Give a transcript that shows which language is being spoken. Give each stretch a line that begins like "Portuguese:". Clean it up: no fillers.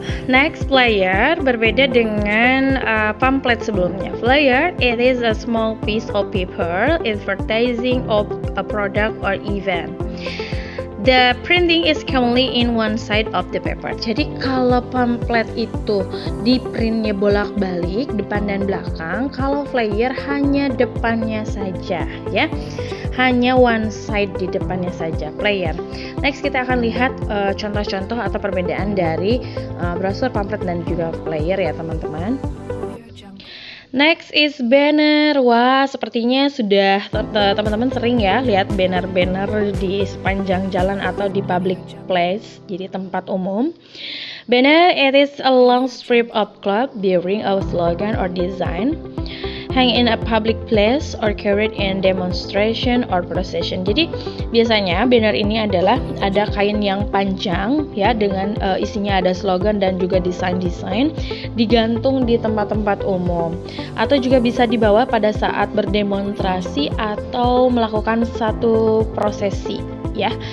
Indonesian: Next, flyer berbeda dengan pamflet sebelumnya.
English: Flyer, it is a small piece of paper advertising of a product or event. The printing is commonly in one side of the paper.
Indonesian: Jadi kalau pamflet itu di printnya bolak-balik, depan dan belakang. Kalau flyer hanya depannya saja, ya, hanya
English: one side
Indonesian: di depannya saja, flyer. Next, kita akan lihat contoh-contoh atau perbedaan dari brosur, pamflet, dan juga flyer, ya, teman-teman.
English: Next is banner.
Indonesian: Wah, sepertinya sudah teman-teman sering, ya, lihat banner-banner di sepanjang jalan atau di public place, jadi tempat umum.
English: Banner, it is a long strip of cloth bearing a slogan or design, hang in a public place or carried in demonstration or procession.
Indonesian: Jadi biasanya banner ini adalah ada kain yang panjang, ya, dengan isinya ada slogan dan juga desain-desain, digantung di tempat-tempat umum, atau juga bisa dibawa pada saat berdemonstrasi atau melakukan satu prosesi, ya.